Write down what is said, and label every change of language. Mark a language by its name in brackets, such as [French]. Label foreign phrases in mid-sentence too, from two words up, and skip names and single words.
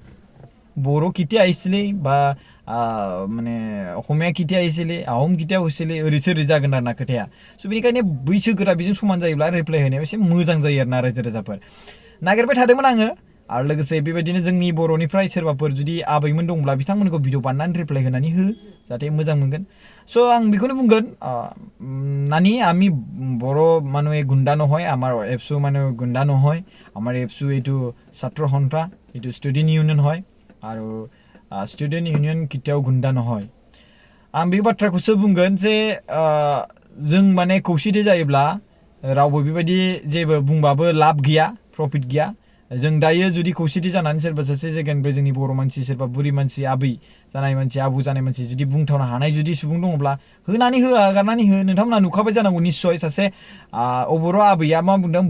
[Bodo] बर' किथिया आइसिलै बा माने असमिया किथिया आइसिलै आहम किथिया हसिलै ओरैसो ओरै जागोन आरोना खोथाया स' बेनिखायनो बैसोगोरा बेजों समान जायोब्ला रिप्लाय होनायाव एसे मोजां जायो आरोना रायजो राजाफोर नागिरबाय थादोंमोन आङो आरो लोगोसे बेबायदिनो जोंनि बर'निफ्राय सोरबाफोर जुदि आबैमोन दंब्ला बिथांमोनखौ भिडिअ बानायनानै रिप्लाय होनानै हो जाहाथे मोजां मोनगोन स' आं बेखौनो बुंगोन [Assamese] नानि আমি বড় মানুহে গুণ্ডা নহয় আমাৰ এপছু মানে গুণ্ডা নহয় আমাৰ এপছু এইটো ছাত্ৰ সন্থা এইটো [English] student union [Assamese] হয় আৰু [English] student union [Assamese] কেতিয়াও গুণ্ডা নহয় [Bodo] आं बे बाथ्राखौसो बुंगोन जे जों माने खौसेथि जायोब्ला रावबो बेबायदि जेबो बुंबाबो लाब गैया प्रफिट गैया जों दायो जुदि खौसेथि जानानै सोरबा सासे जायगानिफ्राय जोंनि बर' मानसि सोरबा बुरि मानसि आबै जानाय मानसि आबौ जानाय मानसि जुदि बुंथावनो हानाय जुदि सुबुं दङब्ला होनानै हो आगारनानै हो नोंथांमोना नुखाबाय जानांगौ निस्सय सासे अबर' आबैया मा बुंदों